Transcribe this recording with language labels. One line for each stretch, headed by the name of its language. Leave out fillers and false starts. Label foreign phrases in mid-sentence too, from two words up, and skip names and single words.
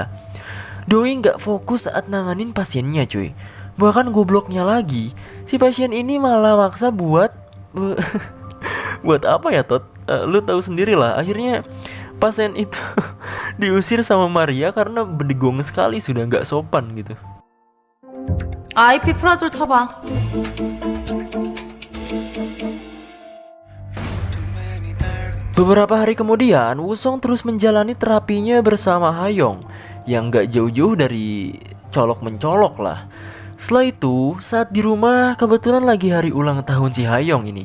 Indonesian: Doi nggak fokus saat nanganin pasiennya cuy. Bahkan gobloknya lagi, si pasien ini malah maksa buat buat apa ya Tot? Lu tahu sendiri lah. Akhirnya pasien itu diusir sama Maria karena berdegong sekali, sudah nggak sopan gitu.
Korean: IP 프라졸 쳐봐.
Indonesian: Beberapa hari kemudian, Wusong terus menjalani terapinya bersama Hayong yang gak jauh-jauh dari colok mencolok lah. Setelah itu, saat di rumah kebetulan lagi hari ulang tahun si Hayong ini.